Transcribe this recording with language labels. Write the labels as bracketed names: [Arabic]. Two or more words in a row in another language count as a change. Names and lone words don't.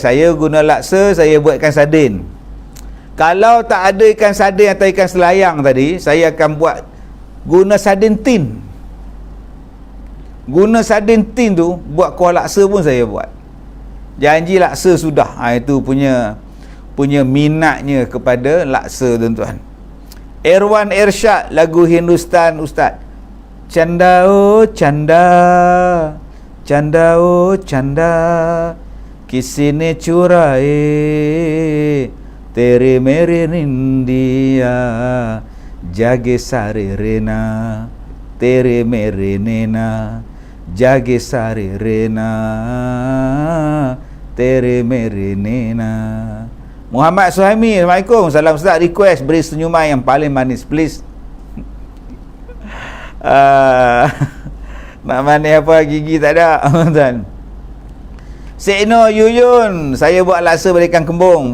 [Malay] Saya guna laksa, saya buat ikan sardin. Kalau tak ada ikan sardin atau ikan selayang tadi, saya akan buat guna sardin tin. Guna sardin tin tu buat kuah laksa pun saya buat. Janji laksa sudah. Itu punya minatnya kepada laksa, tuan-tuan. Irwan Irsyad, lagu Hindustan Ustaz. [Hindi] चंदा ओ चंदा, चंदा ओ चंदा, किसने चुराए तेरे मेरे निंदिया, जागे सारे रैना तेरे मेरे नैना, जागे सारे रैना तेरे मेरे नैना. [Malay] Muhammad Suhaimi, Assalamualaikum. Salam Ustaz, request beri senyuman yang paling manis please. Nak manis apa, gigi tak ada. Tuan Sekno Yuyun, saya buat laksa berikan kembung.